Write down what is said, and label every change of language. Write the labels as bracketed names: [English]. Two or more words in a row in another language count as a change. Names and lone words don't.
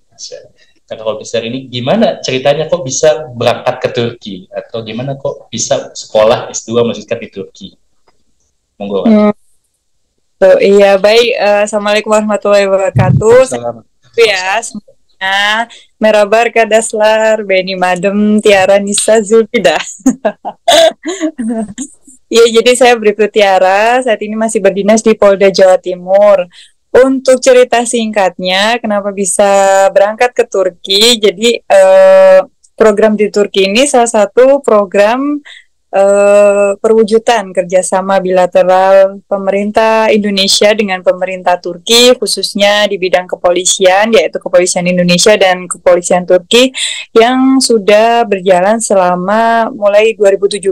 [Indonesian] Kakak Komiser ini gimana ceritanya kok bisa berangkat ke Turki, atau gimana kok bisa sekolah S2 melanjutkan di Turki? Monggo Kak. Iya, baik. [Arabic] السلام عليكم ورحمة الله وبركاته. [Indonesian] Ya, semuanya. [Turkish] Merhaba arkadaşlar, benim adım Tiara Nisa Zulbida. [Indonesian] Ya, jadi saya berikut Tiara, saat ini masih berdinas di Polda Jawa Timur. Untuk cerita singkatnya, kenapa bisa berangkat ke Turki? Jadi, program di Turki ini salah satu program perwujudan kerjasama bilateral pemerintah Indonesia dengan pemerintah Turki, khususnya di bidang kepolisian, yaitu kepolisian Indonesia dan kepolisian Turki, yang sudah berjalan selama mulai 2017.